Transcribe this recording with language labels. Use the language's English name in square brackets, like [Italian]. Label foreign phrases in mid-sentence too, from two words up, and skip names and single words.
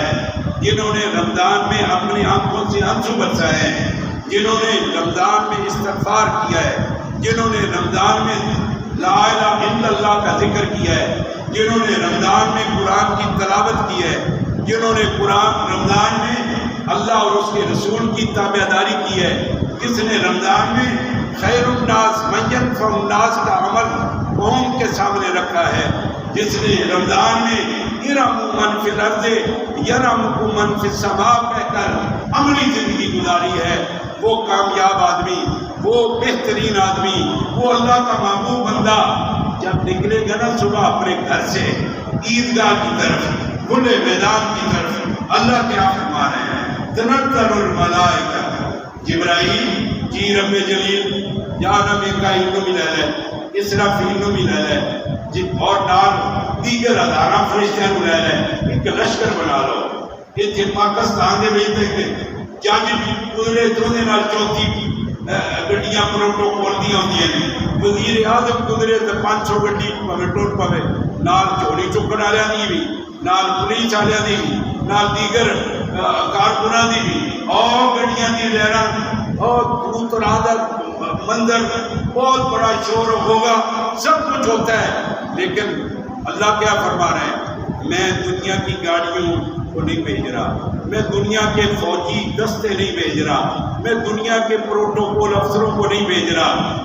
[Urdu] ہے، جنہوں نے رمضان میں اپنی آنکھوں سے آنسو برسائے ہیں، جنہوں نے رمضان میں استغفار کیا ہے، جنہوں نے رمضان میں [Arabic] لا الہ الا اللہ [Urdu] کا ذکر کیا ہے، جنہوں نے رمضان میں قرآن کی تلاوت کی ہے، جنہوں نے قرآن رمضان میں اللہ اور اس کے رسول کی تابعداری کی ہے، جس نے رمضان میں [Arabic] خیر الناس من ينفع الناس [Urdu] کا عمل قوم کے سامنے رکھا ہے، جس نے رمضان میں [Arabic] ارحموا من فی الارض یرحمکم من فی السماء [Urdu] کہہ کر عملی زندگی گزاری ہے، وہ کامیاب آدمی، وہ بہترین آدمی، وہ اللہ کا محبوب بندہ جب نکلے گا نا صبح اپنے گھر سے عیدگاہ کی طرف، کھلے میدان کی طرف، اللہ کیا فرما رہے ہیں؟ [Arabic] تنزل الملائکہ، [Punjabi] جبرائیل جی رب جلیل یا رب میکائیل نو ملا ہے، اسرافیل نو ملا ہے، اور نال دیگر ہزاراں فرشتیاں نو لے لے، ایک لشکر بنا لو۔ اتنے پاکستان دے وچ تے جج قدرے دے نال چوتھی گڈیاں پروٹوکول دیاں ہوندیاں نے، وزیر اعظم قدرے تے 500 گڈی پوے ٹوٹ پوے، نال چوری چکن والیاں دی بھی، نال پولیس والیاں دی بھی، نال دیگر کارکناں دی بھی، اور گڈیاں دی لہراں اور دور دراز دا منظر، [Urdu] بہت بڑا شور ہوگا، سب کچھ ہوتا ہے، لیکن اللہ کیا فرما رہے ہیں؟ میں دنیا کی گاڑیوں کو نہیں بھیج رہا، میں دنیا کے فوجی دستے نہیں بھیج رہا، میں دنیا کے پروٹوکول افسروں کو نہیں بھیج رہا۔